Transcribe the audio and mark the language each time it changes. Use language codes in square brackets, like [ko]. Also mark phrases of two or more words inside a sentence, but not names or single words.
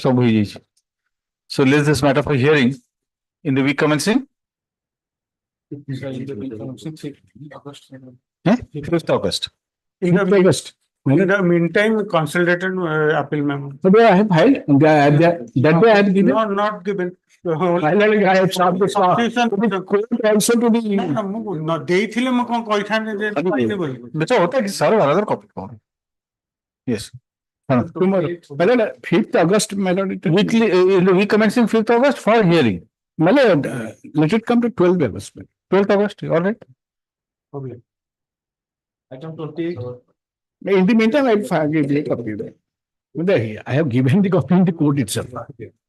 [en] So list this matter for hearing in the week commencing 5th August. In the meantime, consolidated appeal memo. So I have filed. That way I have given. No, not given. I have sought the court also to be. No, [or] ଦେଇଥିଲେ ମୁଁ କଣ କହିଥାନ୍ତି ଯେ ପାଇନି ବୋଲି. [hi] बेटा होता है कि सर [en] another copy. [hi] Yes. [en] Tomorrow. 5th August, my lord. Weekly in the week commencing 5th August for hearing. My lord, let it come to 12th August. 12th August, all right. Okay. Item 28. In the meantime, I give the copy. I have given the copy in the court itself.